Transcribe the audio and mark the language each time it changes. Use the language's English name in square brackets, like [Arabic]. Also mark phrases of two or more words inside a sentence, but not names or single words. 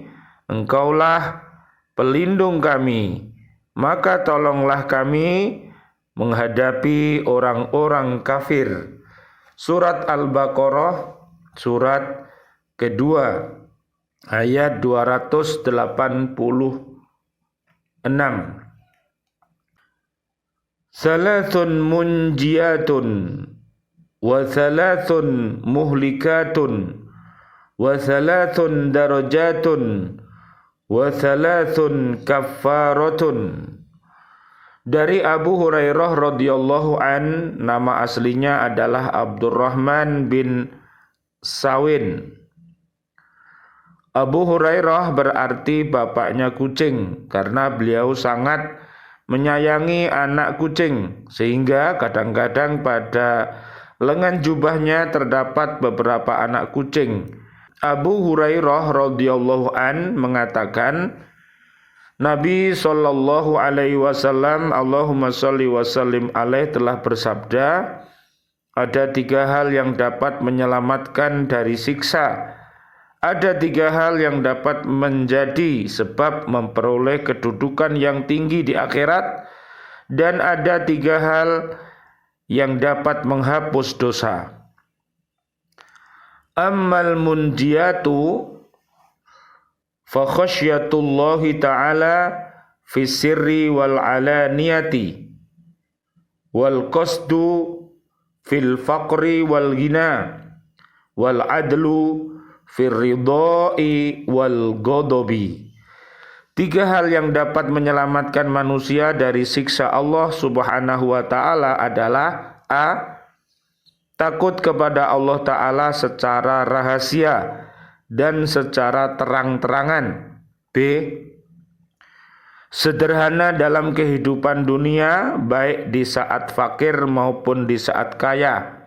[Indonesian] Engkaulah pelindung kami. Maka tolonglah kami menghadapi orang-orang kafir." Surat Al-Baqarah, surat kedua, ayat 286. [Arabic] ثلاث منجيات وثلاث مهلكات وثلاث درجات وثلاث كفارات. [Indonesian] Dari Abu Hurairah [Arabic] رضي الله عنه, [Indonesian] nama aslinya adalah Abdurrahman bin Sawin. Abu Hurairah berarti bapaknya kucing karena beliau sangat menyayangi anak kucing sehingga kadang-kadang pada lengan jubahnya terdapat beberapa anak kucing. Abu Hurairah [Arabic] رضي الله عنه [Indonesian] mengatakan, Nabi [Arabic] صلى الله عليه وسلم, اللهم صل وسلم عليه, [Indonesian] telah bersabda, ada 3 hal yang dapat menyelamatkan dari siksa. Ada 3 hal yang dapat menjadi sebab memperoleh kedudukan yang tinggi di akhirat, dan ada 3 hal yang dapat menghapus dosa. [Arabic] أما المنجيات فخشية الله تعالى في السر والعلانية والقصد في الفقر والغنى والعدل في الرضا والغضب. [Indonesian] 3 hal yang dapat menyelamatkan manusia dari siksa Allah [Arabic] سبحانه وتعالى [Indonesian] adalah: A. Takut kepada Allah taala secara rahasia dan secara terang-terangan. B. Sederhana dalam kehidupan dunia, baik di saat fakir maupun di saat kaya.